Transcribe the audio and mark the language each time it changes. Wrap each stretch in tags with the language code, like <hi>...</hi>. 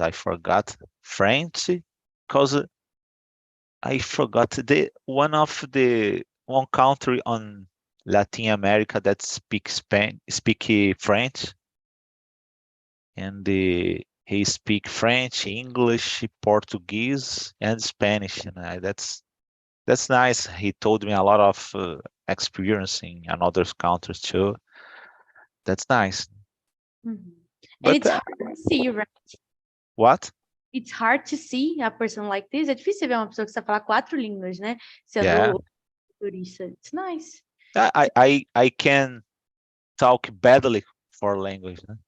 <en>I forgot French, because I forgot one country on Latin America that speak French, and he speak French, English, Portuguese, and Spanish. And that's nice. He told me a lot of experience in another countries too. That's nice. And But it's hard to see, right? what? It's hard to see a person like this.</en> <pt>É difícil ver uma pessoa que sabe falar 4 línguas, né?</pt> <en>Yeah.</en> <pt>Sendo turista.</pt> <en>It's nice. I can talk badly for language.</en>